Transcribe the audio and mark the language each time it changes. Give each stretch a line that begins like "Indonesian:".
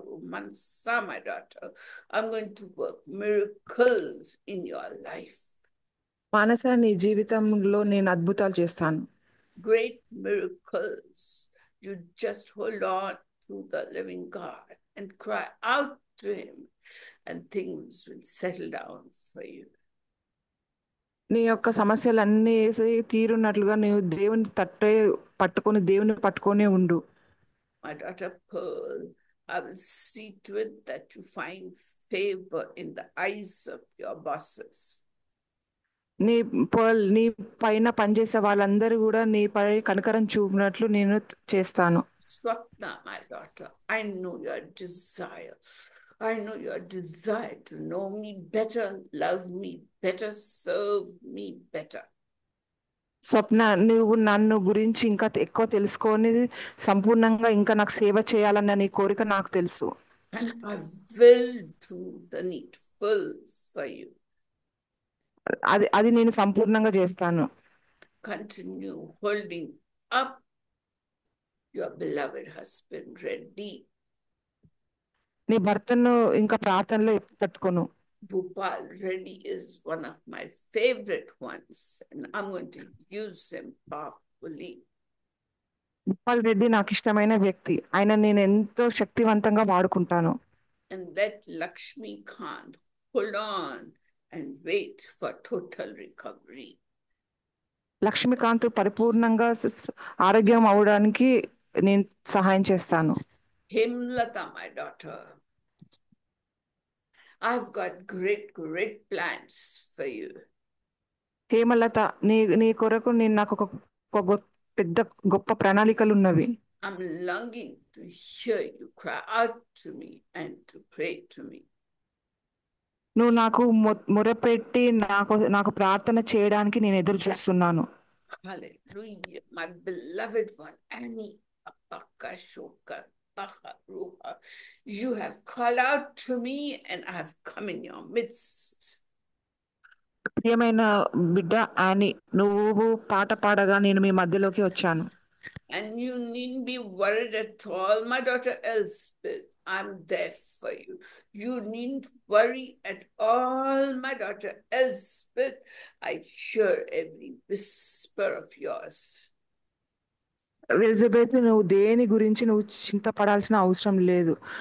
English: My daughter, I'm going to work miracles in your life.
Telugu: మానస, నీ జీవితంలో నేను అద్భుతాలు చేస్తాను.
English: Great miracles. You just hold on to the living God and cry out to him, and things will settle down for you.
Telugu: నీ యొక్క సమస్యలన్నీ తీరున్నట్లుగా నీవు దేవుని దేవుని పట్టుకొనే ఉండు.
English: My daughter Pearl, I will see to it that you find favor in the eyes of your bosses.
Telugu: నీ పైన పనిచేసే వాళ్ళందరూ కూడా నీపై కనికరం చూపినట్లు నేను చేస్తాను.
English: Swapna, my daughter, I know your desire. I know your desire to know me better, love me better, serve me better.
Telugu: స్వప్న, నువ్వు నన్ను గురించి ఇంకా ఎక్కువ తెలుసుకొని సంపూర్ణంగా ఇంకా నాకు సేవ చేయాలన్న నీ కోరిక నాకు తెలుసు.
English: And I will do the needful for you.
Telugu: అది నేను సంపూర్ణంగా చేస్తాను.
English: Continue holding up your beloved husband ready.
Telugu: నీ భర్తను ఇంకా ప్రార్థనలో పట్టుకోను.
English: Bhupal Reddy is one of my favorite ones, and I'm going to use him powerfully.
Telugu: Bhupal Reddy నాకు ఇష్టమైన వ్యక్తి. ఆయన నేను ఎంతో శక్తివంతంగా వాడుకుంటాను.
English: And let Lakshmi Kant hold on and wait for total recovery.
Telugu: Lakshmikanth పరిపూర్ణంగా ఆరోగ్యం అవడానికి నేను సహాయం చేస్తాను.
English: Himlata, my daughter, I've got great plans for you.
Telugu: Hemalatha, నీ కొరకు నాకు ఒక పెద్ద గొప్ప ప్రణాళికలు ఉన్నవి.
English: I'm longing to hear you cry out to me and to pray to me.
Telugu: నువ్వు నాకు మొరపెట్టి నాకు ప్రార్థన చేయడానికి నేను ఎదురు చూస్తున్నాను.
English: Hallelujah, my beloved one, Annie Apakashoka Baharuha. You have called out to me and I have come in your midst.
Telugu: ప్రియమైన బిడ్డ యానీ, నువ్వు పాట పాడగా నేను మీ మధ్యలోకి వచ్చాను.
English: And you needn't be worried at all, my daughter Elspeth. I'm there for you. You needn't worry at all, my daughter Elspeth. I hear every whisper of yours.
Telugu: Elizabeth, నువ్వు దేని గురించి నువ్వు చింతపడాల్సిన అవసరం లేదు.